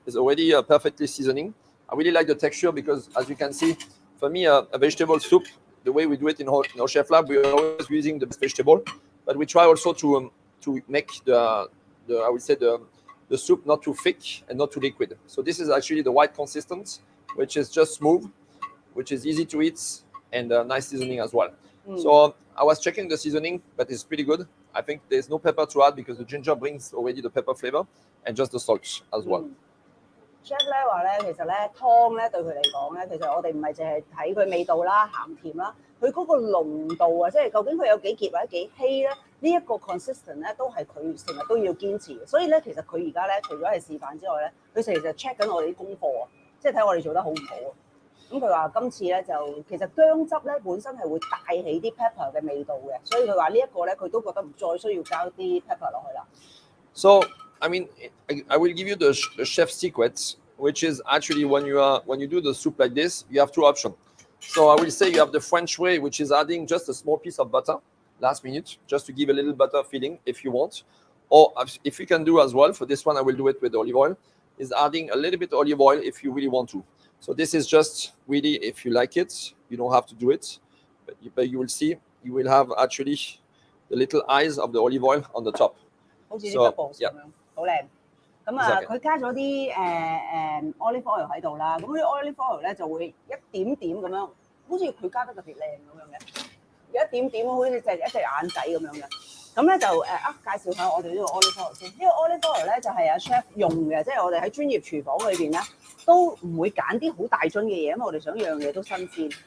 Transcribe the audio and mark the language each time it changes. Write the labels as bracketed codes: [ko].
[en] It's already perfectly seasoning. I really like the texture because, as you can see, for me, a vegetable soup, the way we do it in our chef lab, we're always using the vegetable, but we try also to make the I would say the soup not too thick and not too liquid. So this is actually the white consistency, which is just smooth, which is easy to eat, and nice seasoning as well. So I was checking the seasoning, but it's pretty good. I think there's no pepper to add because the ginger brings already the pepper flavor, and just the salt as well. [yue] Chef 咧話咧，其實咧湯咧對佢嚟講咧，其實我哋唔係淨係睇佢味道啦、鹹甜啦，佢嗰個濃度啊，即係究竟佢有幾結或者幾稀咧，呢一個 consistent 咧都係佢成日都要堅持嘅。所以咧，其實佢而家咧除咗係示範之外咧，佢成日就 check 緊我哋啲功課啊，即係睇我哋做得好唔好啊。咁佢話今次咧就其實薑汁咧本身係會帶起啲 pepper 嘅味道嘅，所以佢話呢一個咧佢都覺得唔再需要加啲 pepper 落去啦。 [en] So I mean, I will give you the chef's secret, which is actually when you do the soup like this, you have two options. So I will say you have the French way, which is adding just a small piece of butter last minute, just to give a little butter feeling if you want. Or if you can do as well, for this one I will do it with olive oil, is adding a little bit of olive oil if you really want to. So this is just really if you like it, you don't have to do it, but you will see, you will have actually the little eyes of the olive oil on the top. [yue] 好似啲 bubbles 咁樣，好靚。咁啊，佢加咗啲olive oil 喺度啦。咁啲 olive oil 咧就會一點點咁樣，好似佢加得特別靚咁樣嘅，有一點點好似一隻眼仔咁樣嘅。咁咧就介紹下我哋呢個 olive oil 先。呢個 olive oil 咧就係阿 chef 用嘅，即係我哋喺專業廚房裏邊咧都唔會揀啲好大樽嘅嘢，因為我哋想樣嘢都新鮮。